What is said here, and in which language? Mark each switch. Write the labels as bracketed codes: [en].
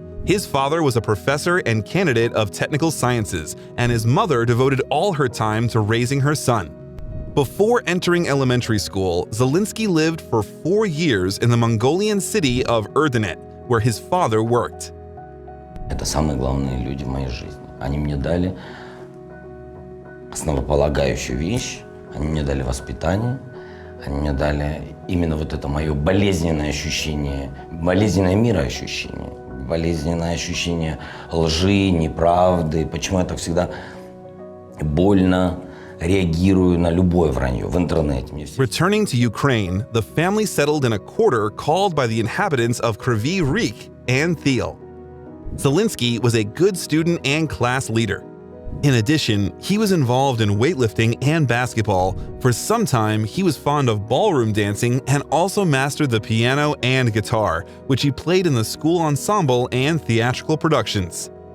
[en] His father was a professor and candidate of technical sciences, and his mother devoted all her time to raising her son. Before entering elementary school, Zelensky lived for 4 years in the Mongolian city of Erdenet, where his father worked. [ru] Это самые главные люди в моей жизни. Они мне дали основополагающую вещь, они мне дали воспитание, они мне дали именно вот это мое болезненное ощущение, болезненное мироощущение, болезненное ощущение лжи, неправды, почему я так всегда больно реагирую на любое вранье в интернете. [en] Returning to Ukraine, the family settled in a quarter called by the inhabitants of Kryvyi Rih Untold. Zelensky was a good student and class leader. In addition, he was involved in weightlifting and basketball. For some time, he was fond of ballroom dancing and also mastered the piano and guitar, which he played in the school ensemble and theatrical productions.